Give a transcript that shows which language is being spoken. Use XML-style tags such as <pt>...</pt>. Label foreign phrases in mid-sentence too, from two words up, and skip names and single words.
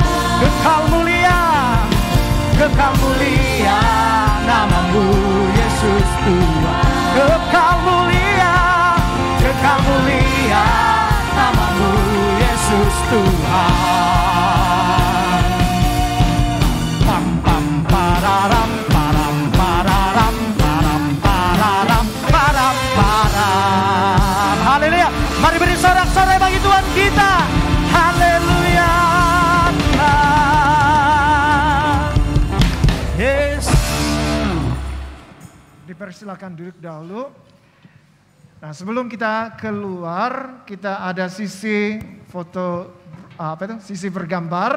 <id>Kekal mulia nama-Mu Yesus Tuhan. Kekal mulia nama-Mu Yesus Tuhan. Pam pam pararam param pararam param pararam param param. Haleluya. Mari beri sorak-sorai bagi Tuhan kita. Haleluya. Yes. Dipersilakan duduk dahulu. Nah, sebelum kita keluar, kita ada sisi foto sisi bergambar.</id>